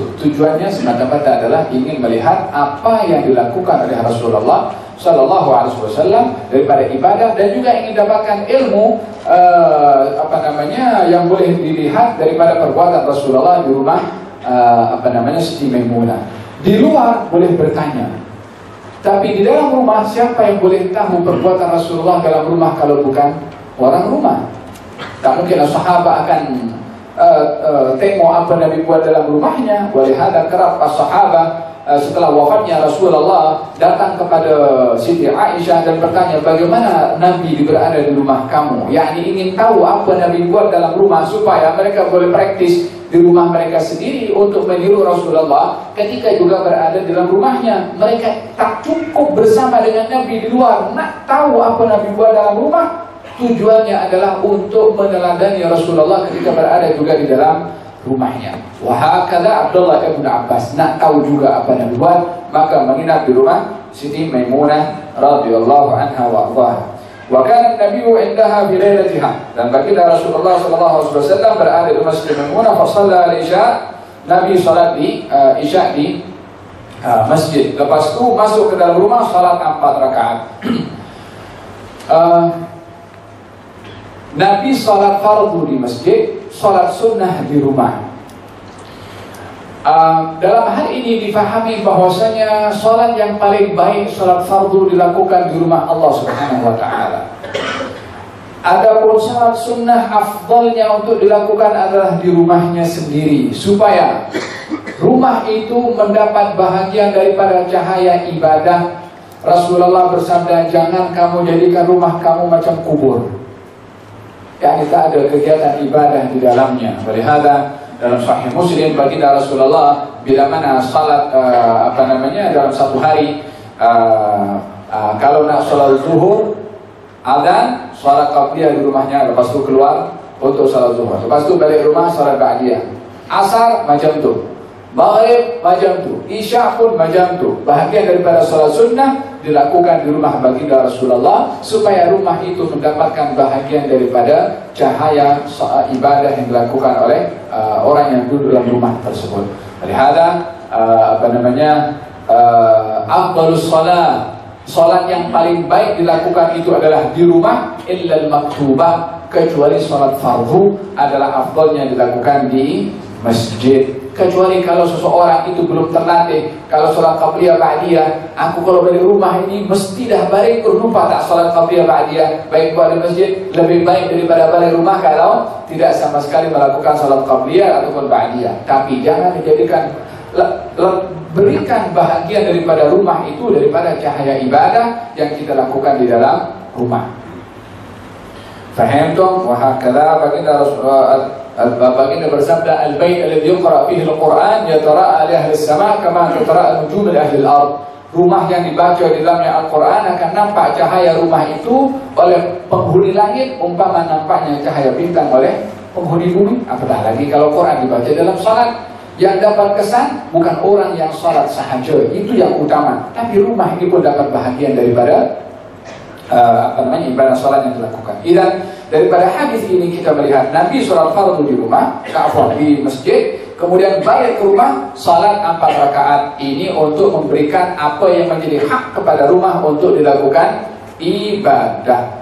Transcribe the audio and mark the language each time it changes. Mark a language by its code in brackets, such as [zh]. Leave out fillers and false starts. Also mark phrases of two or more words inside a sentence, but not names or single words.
[ms] Tujuannya semata-mata adalah ingin melihat apa yang dilakukan oleh Rasulullah [ar] صلى الله عليه وسلم [ms] daripada ibadah, dan juga ingin dapatkan ilmu yang boleh dilihat daripada perbuatan Rasulullah di rumah Siti Maimunah. Di luar boleh bertanya, tapi di dalam rumah siapa yang boleh tahu perbuatan Rasulullah dalam rumah kalau bukan orang rumah? Tak mungkin sahabat akan tengok apa Nabi buat dalam rumahnya. Walihada kerap sahabat setelah wafatnya Rasulullah datang kepada Siti Aisyah dan bertanya, bagaimana Nabi berada di rumah kamu? Yakni ingin tahu apa Nabi buat dalam rumah supaya mereka boleh praktis di rumah mereka sendiri untuk meniru Rasulullah ketika juga berada dalam rumahnya. Mereka tak cukup bersama dengan Nabi di luar, nak tahu apa Nabi buat dalam rumah. Tujuannya adalah untuk meneladani Rasulullah ketika berada juga di dalam rumahnya. Wahakala Abdullah bin Abbas nak tahu juga apa Nabi buat, maka menginap di rumah Siti Maimunah [ar] رضي الله عنها وأرضاها. وكان النبي عندها في ليلتها, [ms] dan baginda Rasulullah [ar] صلى الله عليه وسلم [ms] berada di rumah Siti Maimunah, [ar] فصلى العشاء, [ms] Nabi salat di Isya di masjid. Lepas itu masuk ke dalam rumah, salat 4 rakaat. Nabi salat fardu di masjid, salat sunnah di rumah. Dalam hal ini difahami bahwasanya salat yang paling baik, salat fardu, dilakukan di rumah Allah [ar] سبحانه وتعالى. [ms] Adapun salat sunnah afdalnya untuk dilakukan adalah di rumahnya sendiri, supaya rumah itu mendapat bahagian daripada cahaya ibadah. Rasulullah bersabda, jangan kamu jadikan rumah kamu macam kubur, yakni tak ada kegiatan ibadah di dalamnya. Walihada dalam Sahih Muslim, baginda Rasulullah bila mana salat dalam satu hari, kalau nak salat zuhur, azan, salat qabliyah di rumahnya, lepas tu keluar untuk salat zuhur, lepas tu balik rumah salat ba'diyah. Asar macam tu, maghrib macam tu, isya pun macam tu. Bahagian daripada salat sunnah dilakukan di rumah baginda Rasulullah, supaya rumah itu mendapatkan bahagian daripada cahaya ibadah yang dilakukan oleh orang yang duduk dalam rumah tersebut. Lihatlah [ar] أفضل الصلاة, [ms] salat yang paling baik dilakukan itu adalah di rumah, [ar] إلا المكتوبة, [ms] kecuali salat fardu adalah afdalnya dilakukan di masjid. Kecuali kalau seseorang itu belum terlatih, kalau salat qabliyah ba'diyah, aku kalau dari rumah ini mesti dah balik, lupa tak salat qabliyah ba'diyah, baik buat di masjid lebih baik daripada balik rumah kalau tidak sama sekali melakukan salat qabliyah ataupun ba'diyah. Tapi jangan dijadikan, berikan bahagian daripada rumah itu daripada cahaya ibadah yang kita lakukan di dalam rumah. Fahamtum? [ar] وهكذا [ms] baginda baginda bersabda, [ar] البيت الذي يقرأ فيه القرآن يتراءى لأهل السماء كما تتراءى النجوم لأهل الأرض. [ms] Rumah yang dibaca di dalamnya Al-Quran akan nampak cahaya rumah itu oleh penghuni langit umpama nampaknya cahaya bintang oleh penghuni bumi. Apatah lagi kalau Quran dibaca dalam salat. Yang dapat kesan bukan orang yang salat sahaja, itu yang utama, tapi rumah ini pun dapat bahagian daripada ibadah salat yang dilakukan. Dan daripada hadis ini kita melihat Nabi salat fardu di rumah, di masjid, kemudian balik ke rumah salat 4 rakaat. Ini untuk memberikan apa yang menjadi hak kepada rumah untuk dilakukan ibadah.